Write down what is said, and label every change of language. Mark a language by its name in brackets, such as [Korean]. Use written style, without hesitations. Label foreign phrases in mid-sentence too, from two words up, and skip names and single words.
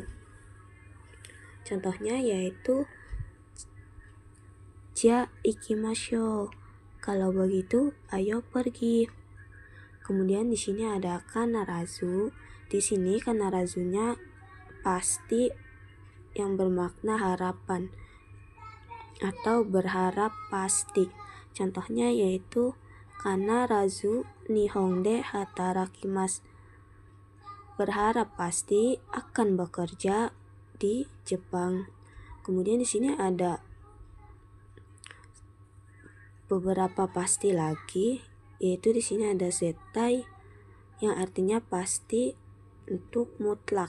[Indonesian] Contohnya yaitu [Japanese] じゃ行きましょう, [Indonesian] kalau begitu ayo pergi. Kemudian di sini ada kanarazu. Di sini kanarazunya pasti yang bermakna harapan atau berharap pasti. Contohnya yaitu [Japanese] 必ず日本で働きます, [Indonesian] berharap pasti akan bekerja di Jepang. Kemudian di sini ada beberapa pasti lagi, yaitu di sini ada zettai yang artinya pasti untuk mutlak.